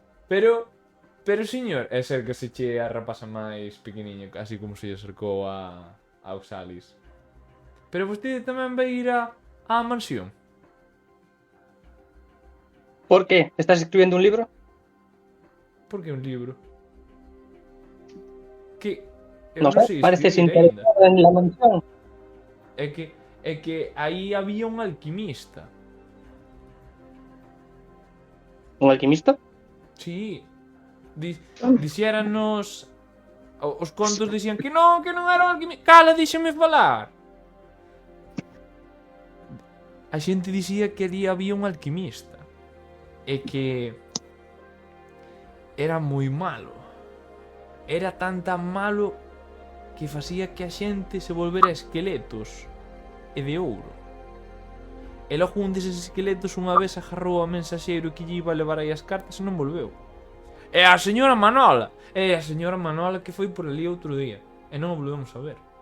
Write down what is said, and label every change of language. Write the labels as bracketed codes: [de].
[gl] Pero, señor, é ser que se che a rapaza máis pequeniña, así como se lle acercou a Oxalis. Pero vostede tamén vai ir á mansión. [es] ¿Por qué? ¿Estás escribiendo un libro? [gl] Por que un libro? Que... [es] No sé, pareces interesado en la mansión. [gl] É que aí había un alquimista. [es] ¿Un alquimista? [gl] Sí. Dixéranos... Os contos dicían que non era un alquimista. Cala, díxeme falar. A xente dicía que ali había un alquimista. E que... era moi malo. Era tan malo que facía que a xente se volvera esqueletos e de ouro. E logo un deses esqueletos unha vez agarrou a mensaxeiro que lle iba a levar aí as cartas e non volveu. É a señora Manola que foi por ali outro día e non o volvemos a ver.